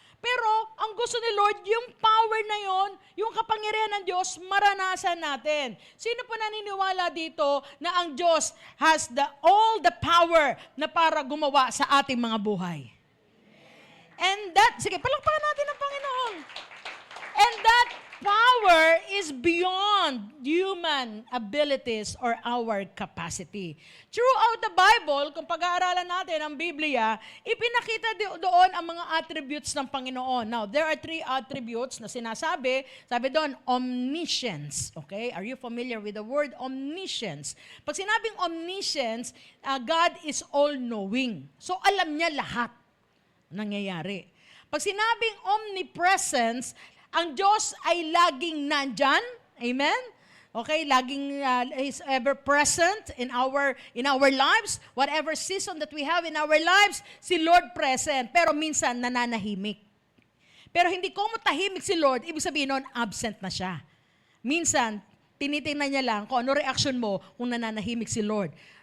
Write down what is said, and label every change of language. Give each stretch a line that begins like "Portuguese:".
Filipino: Pero ang gusto ni Lord, yung power na yon, yung kapangyarihan ng Diyos, maranasan natin. Sino po naniniwala dito na ang Diyos
English: has all the power
Filipino: na para gumawa sa ating mga buhay?
English: And that,
Filipino: sige, palakpakan natin ang Panginoon.
English: And that power is beyond human abilities or our capacity.
Filipino: Throughout the Bible, kung pag-aaralan natin ang Biblia, ipinakita doon ang mga attributes ng Panginoon.
English: Now, there are 3 attributes
Filipino: na sinasabi. Sabi doon, omniscience. Okay?
English: Are you familiar with the word omniscience?
Filipino: Pag sinabing omniscience,
English: God is all-knowing.
Filipino: So, alam niya lahat nangyayari. Pag sinabing omnipresence, ang Diyos ay laging nandyan. Amen?
English: Okay,
Filipino: laging
English: is ever present in our lives. Whatever season that we have in our lives,
Filipino: si Lord
English: present.
Filipino: Pero minsan nananahimik. Pero hindi ko tahimik si Lord, ibig sabihin nun, absent na siya. Minsan, tinitingnan niya lang kung ano reaction mo kung nananahimik si Lord.